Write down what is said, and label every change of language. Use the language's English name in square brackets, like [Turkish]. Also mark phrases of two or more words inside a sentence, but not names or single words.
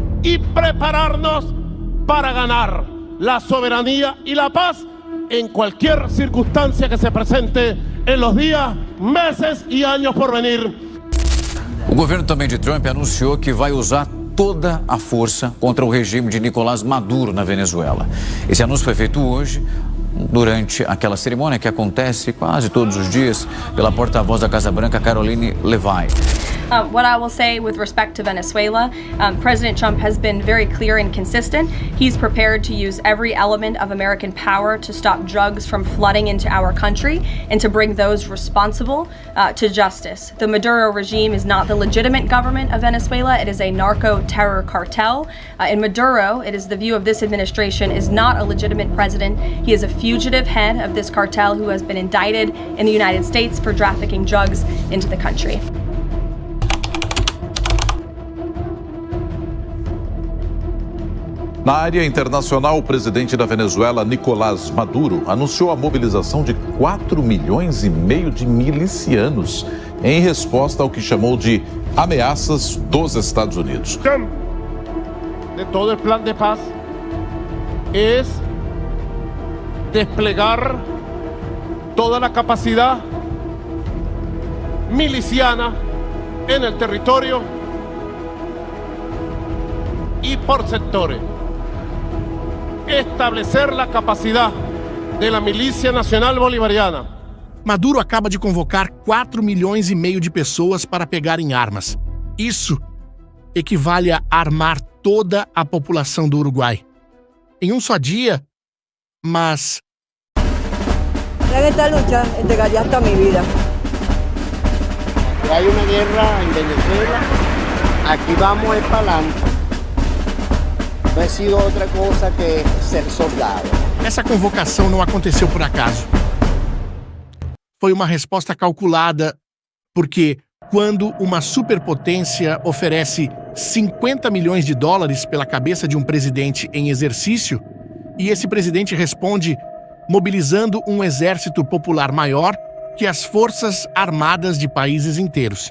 [Spanish] y prepararnos para ganar la soberanía y la paz en cualquier circunstancia que se presente en los días, meses y años por venir. [Portuguese] O governo também de Trump anunciou que vai usar toda a força contra o regime de Nicolás Maduro na Venezuela. Esse anúncio foi feito hoje, durante aquela cerimônia que acontece quase todos os dias pela porta-voz da Casa Branca, Caroline Levitt. [English] What I will say with respect to Venezuela, President Trump has been very clear and consistent. He's prepared to use every element of American power to stop drugs from flooding into our country and to bring those responsible to justice. The Maduro regime is not the legitimate government of Venezuela. It is a narco-terror cartel. In Maduro, it is the view of this administration, is not a legitimate president. He is a fugitive head of this cartel who has been indicted in the United States for trafficking drugs into the country. [Portuguese] Na área internacional, o presidente da Venezuela, Nicolás Maduro, anunciou a mobilização de 4,5 milhões de milicianos em resposta ao que chamou de ameaças dos Estados Unidos. [Spanish] De todo el plan de paz es desplegar toda la capacidad miliciana en el territorio y por sectores. Establecer la capacidad de la Milícia Nacional Bolivariana. [Portuguese] Maduro acaba de convocar 4,5 milhões de pessoas para pegarem armas. Isso equivale a armar toda a população do Uruguai. Em um só dia, mas... [Spanish] En esta lucha entregaría hasta mi vida. Hay una guerra en Venezuela, aquí vamos para adelante. [Portuguese] Não é sido outra coisa que ser soldado. Essa convocação não aconteceu por acaso. Foi uma resposta calculada, porque quando uma superpotência oferece 50 milhões de dólares pela cabeça de um presidente em exercício, e esse presidente responde mobilizando um exército popular maior que as forças armadas de países inteiros.